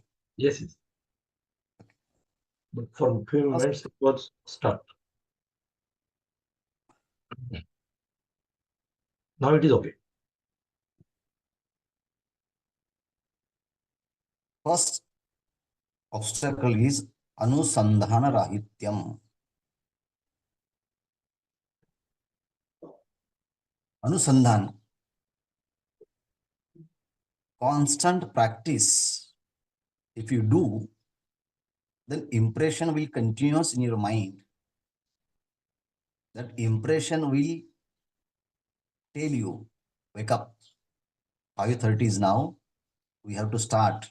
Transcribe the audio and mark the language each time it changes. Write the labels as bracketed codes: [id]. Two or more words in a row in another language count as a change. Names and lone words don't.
[en] Yes, yes. But for a few First, minutes it was stuck. Now it is okay. first obstacle is [sa] अनुसन्धान राहित्यम्. [en] Anusandhan, constant practice. If you do, then impression will continuous in your mind. That impression will tell you, wake up, 5:30 is now, we have to start.